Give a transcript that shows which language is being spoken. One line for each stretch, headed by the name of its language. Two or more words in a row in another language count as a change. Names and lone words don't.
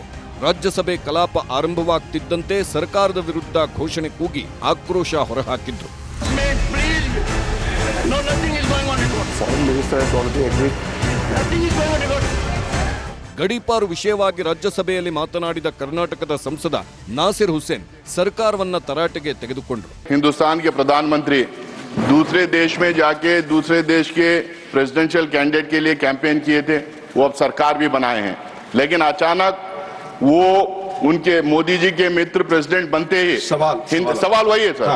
Kannada: ರಾಜ್ಯಸಭೆ ಕಲಾಪ ಆರಂಭವಾಗ್ತಿದ್ದಂತೆ ಸರ್ಕಾರದ ವಿರುದ್ಧ ಘೋಷಣೆ ಕೂಗಿ ಆಕ್ರೋಶ ಹೊರಹಾಕಿದ್ರು. ಗಡೀಪಾರು ವಿಷಯವಾಗಿ ರಾಜ್ಯಸಭೆಯಲ್ಲಿ ಮಾತನಾಡಿದ ಕರ್ನಾಟಕದ ಸಂಸದ ನಾಸಿರ್ ಹುಸೇನ್ ಸರ್ಕಾರವನ್ನ ತರಾಟೆಗೆ ತೆಗೆದುಕೊಂಡರು.
Hindi: हिंदुस्तान के प्रधानमंत्री दूसरे देश में जाके दूसरे देश के
English: presidential candidate
Hindi: के लिए कैंपेन किए थे, वो अब सरकार भी बनाए हैं, लेकिन अचानक वो उनके मोदी जी के मित्र प्रेसिडेंट बनते ही सवाल वही है सर।